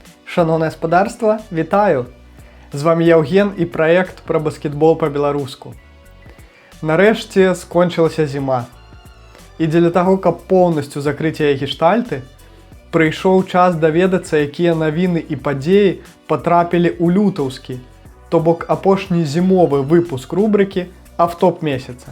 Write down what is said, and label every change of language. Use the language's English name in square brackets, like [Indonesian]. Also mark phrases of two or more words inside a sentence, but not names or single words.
[Ukrainian] Шановне господарство, вітаю! З вами Євген і проект про баскетбол по-беларуску. [Belarusian] Нарэшце скончылася зіма. І дзеля таго, каб поўнасцю закрыць яе гештальты, прыйшоў час даведацца, якія навіны і падзеі патрапілі ў лютаўскі, то бок апошні зімовы выпуск рубрыкі «Автоп месяца».